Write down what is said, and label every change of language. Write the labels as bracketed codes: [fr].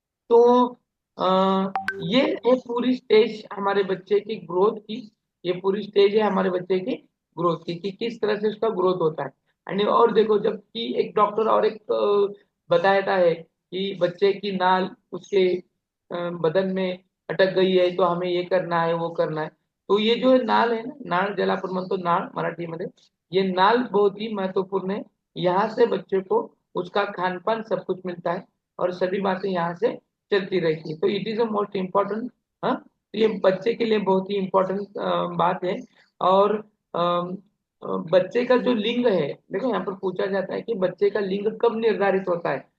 [hi] तो ये है पूरी स्टेज हमारे बच्चे की ग्रोथ की, ये पूरी स्टेज है हमारे बच्चे की ग्रोथ की कि किस तरह से उसका ग्रोथ होता है। और देखो, जबकि एक डॉक्टर और एक बताता है कि बच्चे की नाल उसके बदन में अटक गई है तो हमें ये करना है वो करना है। तो ये जो नाल है ना, [mr] नाळ ज्याला आपण म्हणतो नाळ मराठीमध्ये, [hi] ये नाल बहुत ही महत्वपूर्ण है। यहाँ से बच्चे को उसका खान पान सब कुछ मिलता है और सभी बातें यहाँ से चलती रहती है। तो [en] it is a most important, [hi] हाँ, तो ये बच्चे के लिए बहुत ही इम्पोर्टेंट बात है। और बच्चे का जो लिंग है, देखो यहाँ पर पूछा जाता है कि बच्चे का लिंग कब निर्धारित होता है।